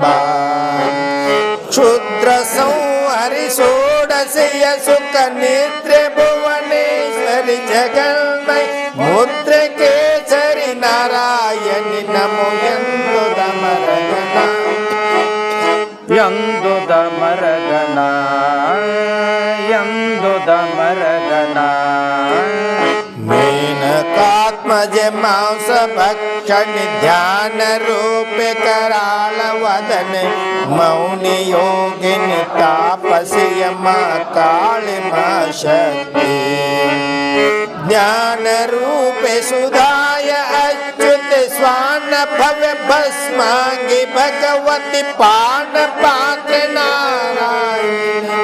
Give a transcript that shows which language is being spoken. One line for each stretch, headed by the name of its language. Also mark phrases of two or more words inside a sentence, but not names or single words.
Kannada: ಕ್ಷುದ್ರ ಸಂಹರಿ ಷೋಡಶಿಯ ಸುಖ ನಿದ್ರೆ ಭುವನೇಶ್ವರಿ ಜಗನ್ಮಯ ಮುದ್ರೆ ಕೇಸರಿ ನಾರಾಯಣಿ ನಮೋ ಎಂದು ದಮರಗಣ ಎಂದು ದಮರಗನ ಎಂದು ದಮರಗನ.
Sanskrit: ಮೇನಕಾತ್ಮಜ ಮಾಂಸ ಭಕ್ಷಣಿ ಧ್ಯಾನ ರೂಪೆ कराल वदने मौनि योगिनि तापसिय मां काली मां शक्ति ज्ञान रूपे सुधाय अच्युत स्वान भव्य भस्मांगी भगवती पान पात्र नारायण